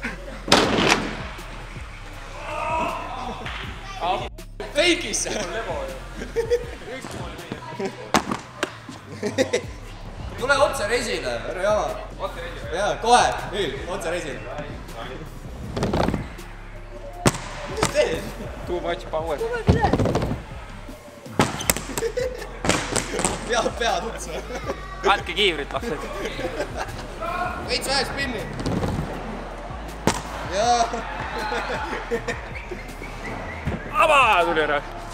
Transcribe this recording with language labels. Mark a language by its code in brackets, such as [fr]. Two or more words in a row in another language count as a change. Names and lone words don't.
[et] Feikisse! Tule otse resile, ära jama. Jaa, kohe, nüüd, otse resile. Mis teed? [en] Too much power. [et] Pead otsa. Katke kiivrit, lapsed. Veits vähe spinni. Jaa. Aba, tuli ära.